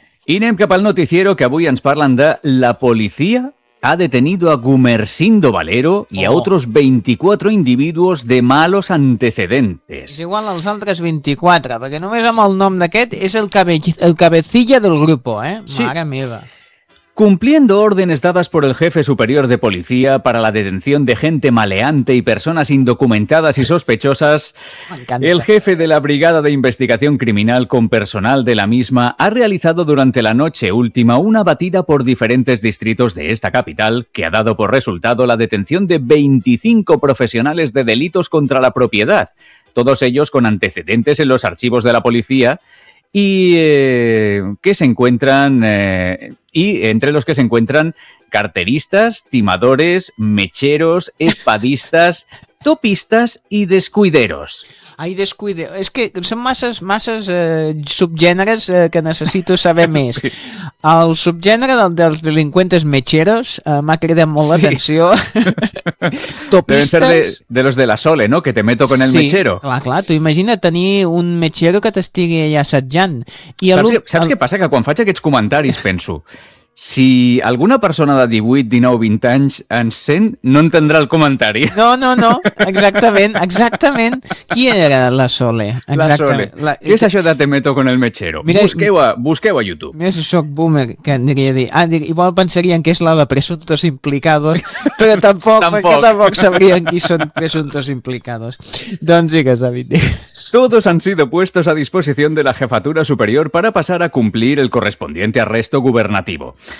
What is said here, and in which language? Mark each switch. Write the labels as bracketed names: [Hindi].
[Catalan] I anem cap al noticiero, que avui ens parlen de [Spanish] la policia ha detenido a Gumersindo Valero y a otros 24 individuos de malos antecedentes. [Catalan] És igual als altres 24, perquè només amb el nom d'aquest és el cabecilla del grupo, eh? Mare sí. meva. [Spanish] Cumpliendo órdenes dadas por el jefe superior de policía para la detención de gente maleante y personas indocumentadas y sospechosas, el jefe de la Brigada de Investigación Criminal con personal de la misma ha realizado durante la noche última una batida por diferentes distritos de esta capital que ha dado por resultado la detención de 25 profesionales de delitos contra la propiedad, todos ellos con antecedentes en los archivos de la policía, y que se encuentran y entre los que se encuentran carteristas, timadores, mecheros, espadistas, topistas y descuideros. [Catalan] Ay, descuide, es que son masses subgéneres que necessito saber més. Sí. El subgènere dels delinqüentes mecheros m'ha cridat molt l'atenció. Sí. Topistes... [Spanish] Deben ser de los de la Sole, ¿no? Que te meto con el sí, mechero. [Catalan] Sí, clar, clar. Tu imagina tenir un mechero que t'estigui allà assetjant. I saps què passa? Que quan faig aquests comentaris penso... Si alguna persona de 18, 19, 20 anys ens sent, no entendrà el comentari. No, no, no. Exactament, exactament. Qui era la Sole? Exacte. La Sole. Què és això de te meto con el mechero? Mira, busqueu a YouTube. Mira, si soc boomer, que aniria a dir... Ah, igual pensarien que és la de presuntos implicados, però tampoc sabrien qui són presuntos implicados. Doncs digues, David, digues. [Spanish] Todos han sido puestos a disposición de la jefatura superior para pasar a cumplir el correspondiente arresto gubernativo.